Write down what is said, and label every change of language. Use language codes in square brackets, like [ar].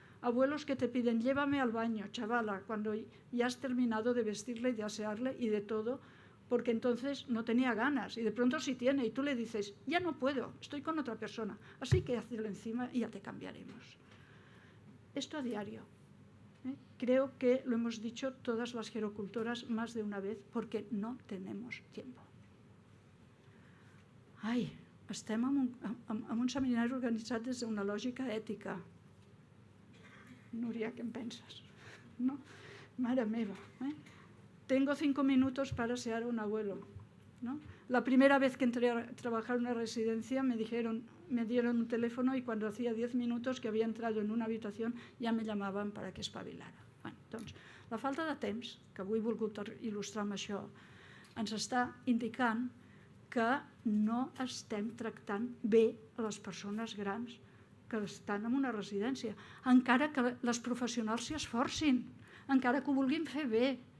[es] Abuelos que te piden: llévame al baño, chavala, cuando ya has terminado de vestirle y de asearle y de todo, porque entonces no tenía ganas, y de pronto sí tiene, y tú le dices: ya no puedo, estoy con otra persona, así que hazlo encima y ya te cambiaremos. Esto a diario. Creo que lo hemos dicho todas las gerocultoras más de una vez, porque no tenemos tiempo. [ca] Estem en un seminari organitzat des d'una lògica ètica. Núria, ¿qué penses? Mare meva. [es] Tengo 5 minutos para asear a un abuelo. La primera vez que entré a trabajar en una residencia me dieron un teléfono, y cuando hacía 10 minutos que había entrado en una habitación ya me llamaban para que espavilara. [ca] Doncs, la falta de temps, que avui he volgut il·lustrar amb això, ens està indicant que no estem tractant bé a les persones grans que estan en una residència, encara que les professionals s'hi esforcin, encara que ho vulguin fer bé.